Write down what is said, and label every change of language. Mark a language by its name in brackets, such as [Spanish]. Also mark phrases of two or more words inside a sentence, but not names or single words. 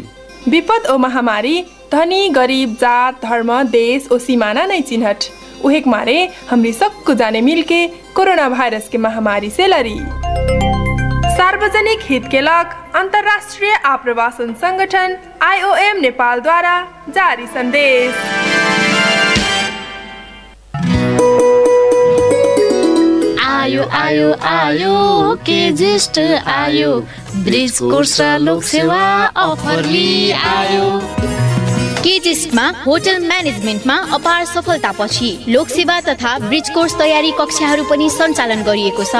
[Awadhi] विपद और महामारी धनी गरीब जात धर्म देश और सीमाना नहीं चिन्हट। उहेक मारे हमरी सबको जाने मिलके कोरोना वायरस के महामारी से लड़ी। सार्वजनिक हित के लग अंतर्राष्ट्रीय आप्रवासन संगठन IOM नेपाल द्वारा जारी संदेश। [Nepali] आयो आयो आयो के ज्येष्ठ आयो, ब्रिज कोर्स लोक सेवा अफर ली आयो। केजिस्टमा होटल म्यानेजमेन्टमा अपार सफलतापछि लोकसेवा तथा ब्रिज कोर्स तयारी कक्षाहरू पनि सञ्चालन गरिएको छ।